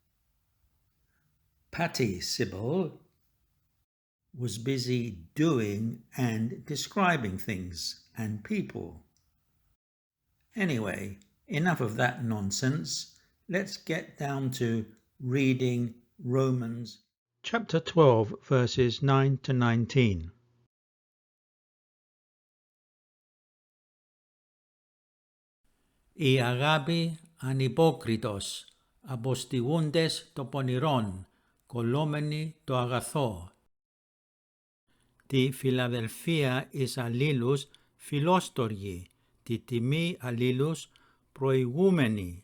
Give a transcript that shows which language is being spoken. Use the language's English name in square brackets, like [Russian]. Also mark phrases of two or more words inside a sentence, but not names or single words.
[English] Patty Sybil was busy doing and describing things and people. Anyway, enough of that nonsense. Let's get down to reading Romans chapter 12, verses 9 to 19. [Greek] Η αγάπη ανυπόκριτος, αποστηγούντες το πονηρόν, κολλόμενοι το αγαθό. Τη φιλαδελφία εις αλλήλους φιλόστοργοι, τη τιμή αλλήλους προηγούμενοι.